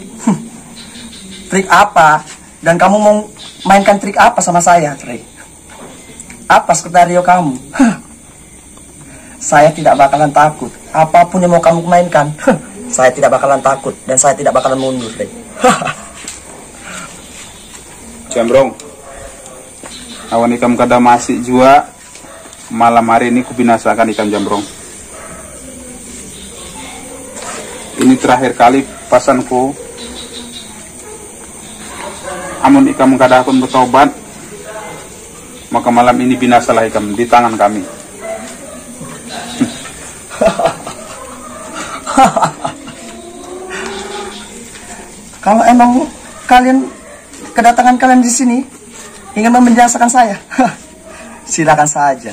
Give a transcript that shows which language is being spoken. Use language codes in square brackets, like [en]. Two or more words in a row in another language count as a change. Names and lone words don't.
[id] Trik apa? Dan kamu mau mainkan trik apa sama saya, trik? Apa skenario kamu? Saya tidak bakalan takut. Apapun yang mau kamu mainkan, saya tidak bakalan takut. Dan saya tidak bakalan mundur, trik. Jambrong, [bjn] awan ikam kada masih jua. Malam hari ini kubinasakan ikan Jambrong. Ini terakhir kali pasanku. Amun ikam kada akun bertobat, maka malam ini binasalah ikam di tangan kami. [id] Kalau emang kedatangan kalian di sini ingin membinasakan saya, silakan saja.